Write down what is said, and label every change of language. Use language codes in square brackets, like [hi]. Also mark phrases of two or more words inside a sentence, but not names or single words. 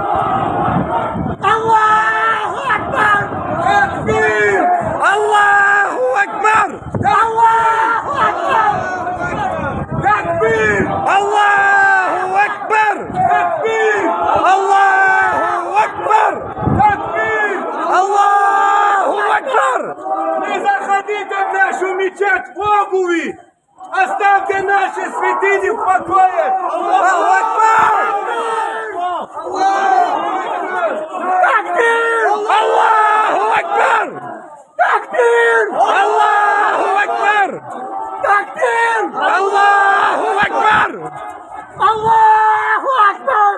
[ar] الله أكبر تكبير الله أكبر الله أكبر تكبير الله أكبر تكبير الله أكبر تكبير الله أكبر. [ru] Не заходите в нашу мечеть в обуви! Оставьте наши святыни в покое! [ar] الله أكبر! تكبير! الله أكبر! تكبير! الله أكبر! تكبير! الله أكبر! الله أكبر!